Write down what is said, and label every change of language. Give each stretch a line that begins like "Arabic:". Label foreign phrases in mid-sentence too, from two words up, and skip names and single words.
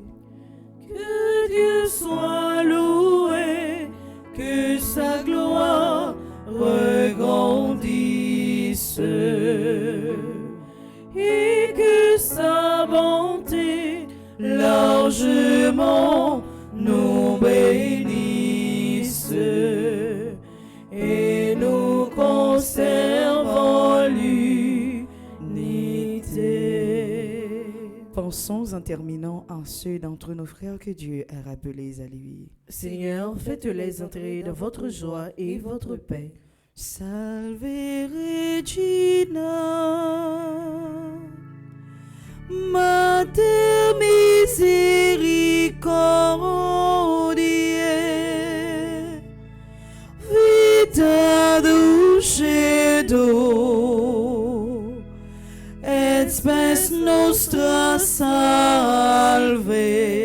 French: Que Dieu soit loué, que sa gloire regrandisse et que sa bonté largement nous bénisse et nous conservons l'unité. Pensons en terminant en ceux d'entre nos frères que Dieu a rappelés à lui. Seigneur, faites-les entrer dans votre joie et votre paix.
Latin: Salve Regina, Mater misericordiae, vita dulcedo, et spes nostra salve.